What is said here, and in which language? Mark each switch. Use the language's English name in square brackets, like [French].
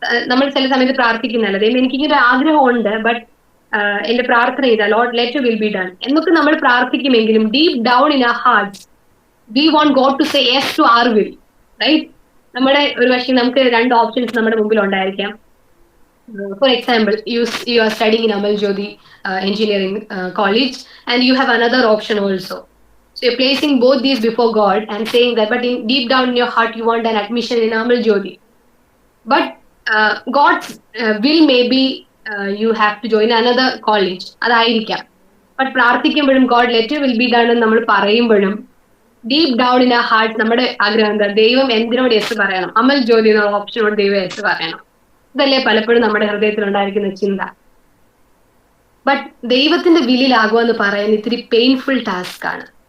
[Malayalam] നമ്മൾ ചില സമയത്ത് പ്രാർത്ഥിക്കുന്നതല്ല, ദൈവം എനിക്കിങ്ങനെ ഒരു ആഗ്രഹമുണ്ട്, ബട്ട് എന്റെ പ്രാർത്ഥന ചെയ്താ [English] Lord let your will be done [Malayalam] എന്നൊക്കെ നമ്മൾ പ്രാർത്ഥിക്കുമെങ്കിലും [English] Deep down in our hearts we want God to say yes to our will, right? [Malayalam] നമ്മുടെ ഒരു പക്ഷേ നമുക്ക് രണ്ട് ഓപ്ഷൻസ് നമ്മുടെ മുമ്പിൽ ഉണ്ടായിരിക്കാം. [English] For example, you are studying in Amal Jyoti Engineering College, and you have another option also. So you're placing both these before God and saying that, but in deep down in your heart, you want an admission in Amal Jyoti. But God's will may be you have to join another college. [Malayalam] അതായിരിക്കാം. But പ്രാർത്ഥിക്കുമ്പോഴും [English] God let your will be done [Malayalam] എന്ന് നമ്മൾ പറയുമ്പോഴും [English] deep down in ആ heart [Malayalam] നമ്മുടെ ആഗ്രഹം എന്താ? ദൈവം എന്തിനോട് yes പറയണം? അമൽ ജ്യോതി എന്നുള്ള ഓപ്ഷനോട് ദൈവം യെസ് പറയണം. ഇതല്ലേ പലപ്പോഴും നമ്മുടെ ഹൃദയത്തിൽ ഉണ്ടായിരിക്കുന്ന ചിന്ത. ബട്ട് ദൈവത്തിന്റെ വില്ലിലാകുക എന്ന് പറയാൻ ഇത്തിരി പെയിൻഫുൾ ടാസ്ക് ആണ്.